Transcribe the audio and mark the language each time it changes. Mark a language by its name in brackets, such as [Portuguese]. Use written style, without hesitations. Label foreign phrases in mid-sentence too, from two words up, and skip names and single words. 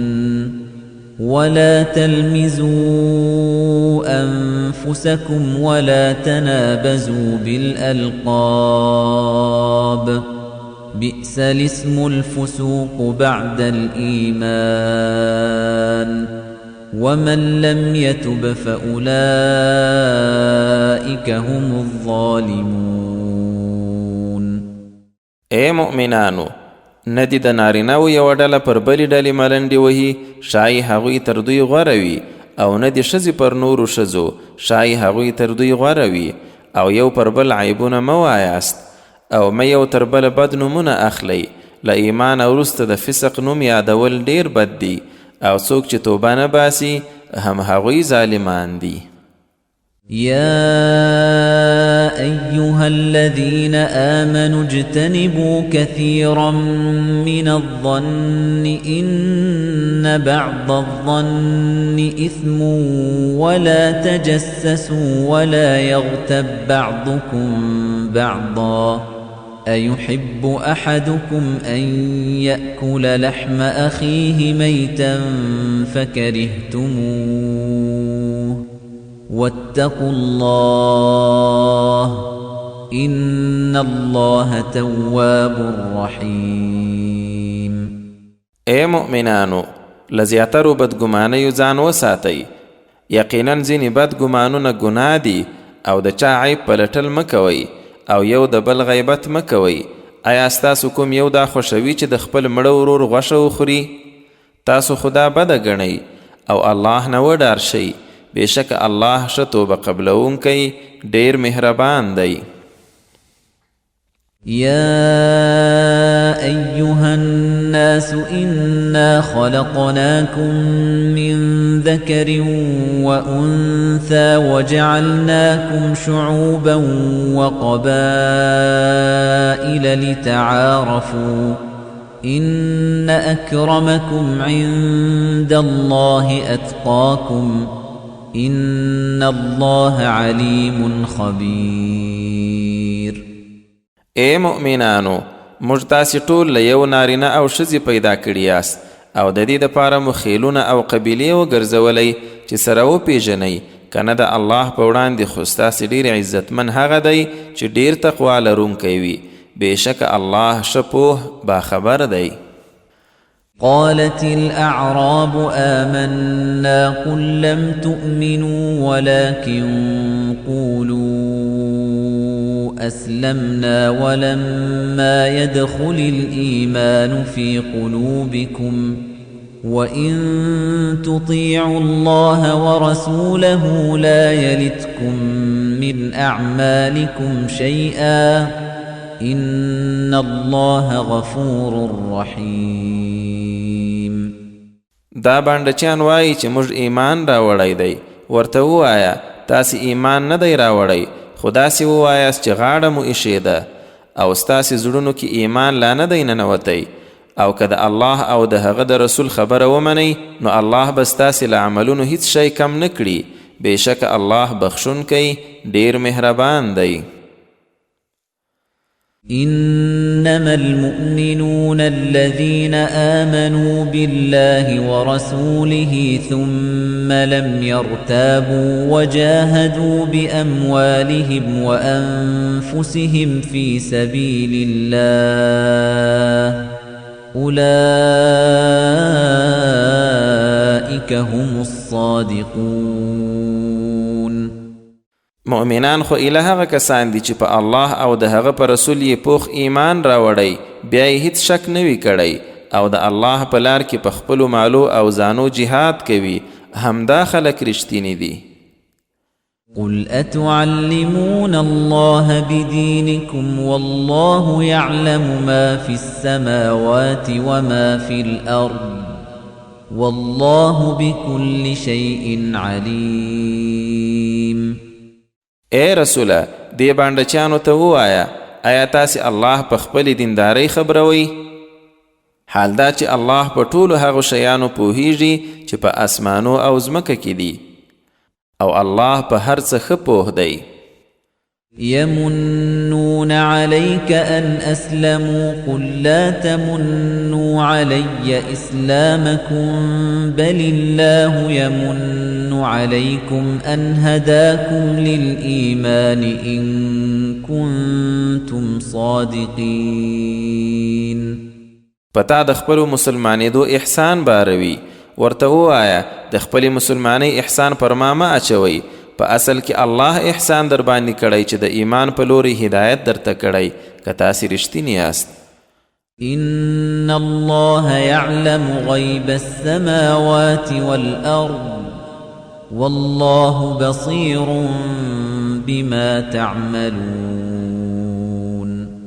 [Arabic] ولا تلمزوا أنفسكم ولا تنابزوا بالألقاب بئس الاسم الفسوق بعد الإيمان ومن لم يتب فأولئك هم الظالمون. [Pashto] اے مؤمنانو، ندی د نارینه‌و یوه ډله پر بلې ډلې ملنډې وهي ښایي هغوی تر دوی غوره وي، او نه د ښځې پر نورو ښځو ښایي هغوی تر دوی غوره وي، او یو پر بل عیبونه مه وایاست او مه یو تر بله بد نومونه اخلئ. له ایمانه وروسته د فسق نوم یادول ډیر بد دی، او څوک چې توبه نه باسي هم هغوی ظالمان دي. [Arabic] يا أيها الذين آمنوا اجتنبوا كثيرا من الظن إن بعض الظن إثم ولا تجسسوا ولا يغتب بعضكم بعضا أيحب أحدكم أن يأكل لحم أخيه ميتا فكرهتموه واتقوا الله إن الله تواب رحيم. [Pashto] اے مؤمنانو، لزیاترو بدګمانیو ځان وساتئ. یقینا ځینې بدګمانونه ګناه دي او د چا عیب پلټل مه کوئ او یو د بل غیبت مه کوئ. آیا ستاسو کوم یو دا خوښوي چې د خپل مړه ورور غوښه وخوري؟ تاسو خدا بده ګڼئ او الله نه وډار شئ، بېشکه الله ښه توبه قبلونکی ډیر مهربان دی. [Arabic] يا أيها الناس إنا خلقناكم من ذكر وأنثى وجعلناكم شعوبا وقبائل لتعارفوا إن أكرمكم عند الله أتقاكم إن الله عليم خبير. [Pashto] اے مؤمنانو، موږ تاسې ټول له یو نارینه او ښځې پیدا کړي یاست او د دې دپاره مو خیلونه او قبیلې وګرځولی چې سره وپېژنئ، که نه د الله په وړاندې خو ستاسې ډېر عزتمن هغه دی چې ډېر تقوا لرونکی وي. بېشکه الله ښه پوه باخبر دی. [Arabic] قالت الأعراب آمنا قل لم تؤمنوا ولكن قولوا أسلمنا ولما يدخل الإيمان في قلوبكم وإن تطيعوا الله ورسوله لا يلتكم من أعمالكم شيئا إن الله غفور رحيم. [Pashto] دا بانډچیان وایي چې موږ ایمان راوړی دی. ورته ووایه تاسې ایمان نه دی راوړی، خو داسې ووایاست چې غاړه مو ایښې ده او ستاسې زړونو کې ایمان لا نه دی ننوتی. او که د الله او د هغه د رسول خبره ومنئ نو الله به ستاسې له عملونو هیڅ شی کم نه کړي. بېشکه الله بخښونکی ډېر مهربان دی. [Arabic] إنما المؤمنون الذين آمنوا بالله ورسوله ثم لم يرتابوا وجاهدوا بأموالهم وأنفسهم في سبيل الله أولئك هم الصادقون. [Pashto] مؤمنان خو ایله هغه کسان دي چې په الله او د هغه په رسول یې پوخ ایمان راوړی، بیا یې هیڅ شک نه وي کړی او د الله په لار کې په خپلو مالو او ځانو جهاد کوي. همدا خلک رښتیني دي. [Arabic] قل أتعلمون الله بدينكم والله يعلم ما في السماوات وما في الأرض والله بكل شيء عليم. [Pashto] اے رسوله، دې بانډچیانو ته ووایه آیا تاسې الله په خپلې دیندارۍ خبروئ؟ حال دا چې الله په ټولو هغو شیانو پوهیږي چې په اسمانو او ځمکه کې دي او الله په هر څه ښه پوه دی. [Arabic] يمنون عليك أن أسلموا قل لا تمنوا علي إسلامكم بل الله يمن عليكم أن هداكم للإيمان إن كنتم صادقين. [Pashto] پتا د خپلو مسلمانېدو احسان باروي. ورته ووایه د خپلې مسلمانۍ احسان پر ما مه اچوئ. په اصل کې الله احسان در باندې کړی چې د ایمان په لوري هدایت درته کړی که تاسې رښتیني یاست. [Arabic] إن الله يعلم غيب السماوات والأرض والله بصير بما تعملون.